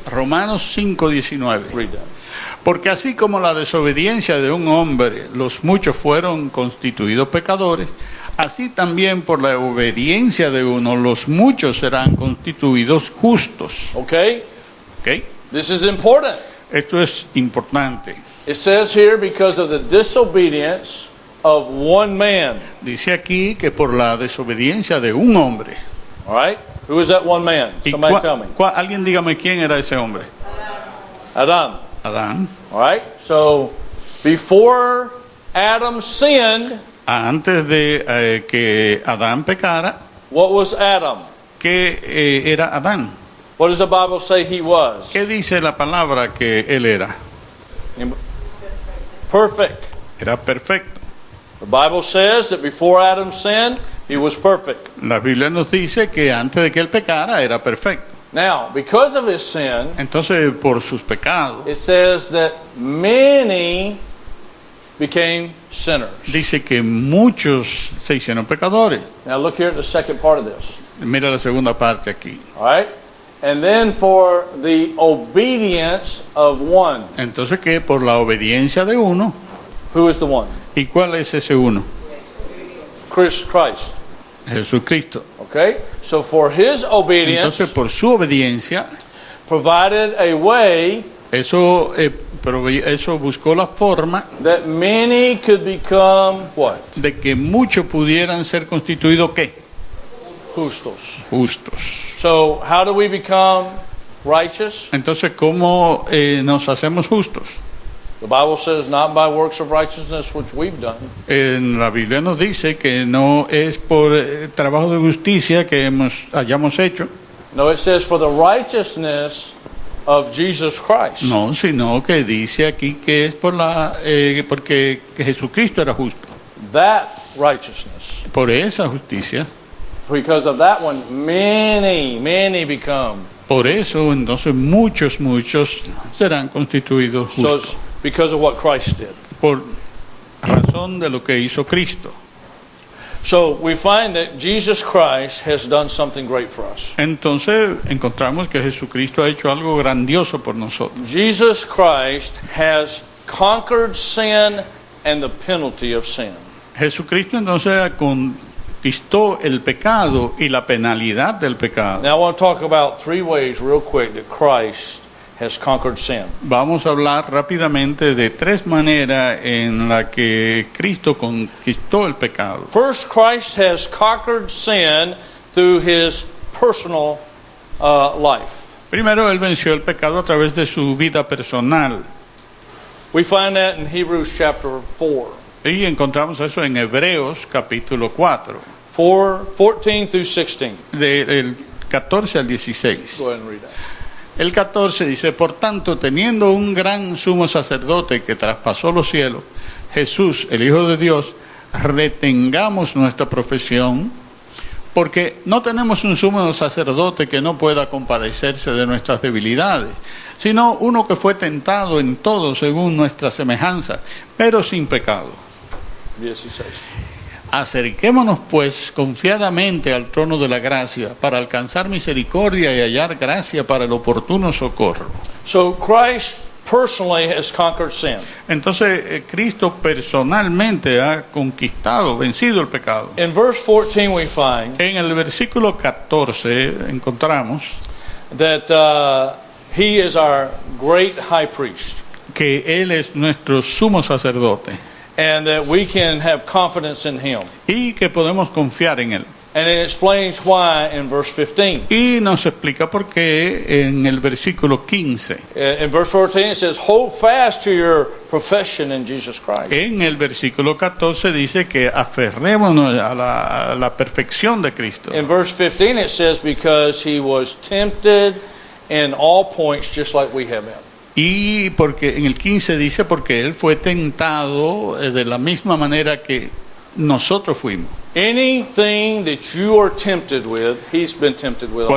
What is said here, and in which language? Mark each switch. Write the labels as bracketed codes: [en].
[es] Romanos 5, 19. [en] Read that. [es] Porque así como la desobediencia de un hombre, los muchos fueron constituidos pecadores, así también por la obediencia de uno, los muchos serán constituidos justos. [en] Okay? [es] ¿Ok? [en] This is important. [es] Esto es importante. [en] It says here, because of the disobedience of one man. [es] Dice aquí que por la desobediencia de un hombre. [en] All right? Who is that one man? [es] ¿Y [en] Somebody tell me. [es] alguien dígame quién era ese hombre? [en] Adam. [es] Adán. [en] All right? So, before Adam sinned, [es] Antes de que Adán pecara, [en] what was Adam? [es] ¿qué era Adán? [en] What does the Bible say he was? [es] ¿Qué dice la palabra que él era? [en] Perfect. [es] Era perfecto. [en] The Bible says that before Adam sinned, he was perfect. [es] La Biblia nos dice que antes de que él pecara era perfecto. [en] Now, because of his sin, [es] Entonces, por sus pecados, [en] it says that many became sinners. [es] dice que muchos se hicieron pecadores. [en] Now, look here at the second part of this. [es] Mira la segunda parte aquí. [en] All right? And then for the obedience of one. [es] Entonces, que por la obediencia de uno, [en] Who is the one? [es] ¿y cuál es ese uno? [en] Christ. [es] Jesucristo. [en] Okay? So for his obedience, [es] Entonces, por su obediencia, [en] provided a way [es] eso buscó la forma [en] that many could become what? [es] de que muchos pudieran ser constituidos ¿qué? Justos. Justos. [en] So how do we become righteous? [es] Entonces, ¿cómo nos hacemos justos? [en] The Bible says not by works of righteousness which we've done, [es] En la Biblia nos dice que no es por trabajo de justicia que hayamos hecho, [en] no, it says for the righteousness of Jesus Christ. [es] no, sino que dice aquí que es porque Jesucristo era justo. [en] That righteousness. [es] Por esa justicia, [en] Because of that one, many become. [es] por eso entonces muchos serán constituidos [en] So [es] justos. [en] it's because of what Christ did. [es] Por razón de lo que hizo Cristo. [en] So we find that Jesus Christ has done something great for us. [es] Entonces encontramos que Jesucristo ha hecho algo grandioso por nosotros. [en] Jesus Christ has conquered sin and the penalty of sin. [es] Jesucristo entonces conquistó el pecado y la penalidad del pecado. [en] Now I want to talk about three ways real quick that Christ has conquered sin. [es] Vamos a hablar rápidamente de tres maneras en la que Cristo conquistó el pecado. [en] First, Christ has conquered sin through his personal life. [es] Primero, Él venció el pecado a través de su vida personal. [en] We find that in Hebrews chapter 4. [es] Y encontramos eso en Hebreos capítulo 4, [en] 14 through 16. [es] del 14 al 16. [en] Go ahead and read that. [es] El 14 dice, por tanto, teniendo un gran sumo sacerdote que traspasó los cielos, Jesús, el Hijo de Dios, retengamos nuestra profesión, porque no tenemos un sumo sacerdote que no pueda compadecerse de nuestras debilidades, sino uno que fue tentado en todo según nuestra semejanza, pero sin pecado. 16. Acerquémonos pues confiadamente al trono de la gracia para alcanzar misericordia y hallar gracia para el oportuno socorro. [en] So Christ personally has conquered sin. [es] Entonces Cristo personalmente ha conquistado, vencido el pecado. [en] In verse 14 we find [es] En el versículo 14 encontramos [en] that he is our great high priest [es] que Él es nuestro sumo sacerdote [en] and that we can have confidence in him. [es] y que podemos confiar en Él. [en] And it explains why in verse 15. [es] Y nos explica por qué en el versículo 15. [en] In verse 14 it says, hold fast to your profession in Jesus Christ. [es] En el versículo 14 dice que aferrémonos a la perfección de Cristo. [en] In verse 15 it says, because he was tempted in all points just like we have been. [es] Y porque en el 15 dice, porque él fue tentado de la misma manera que nosotros fuimos. [en] Anything that you are tempted with, he's been tempted with.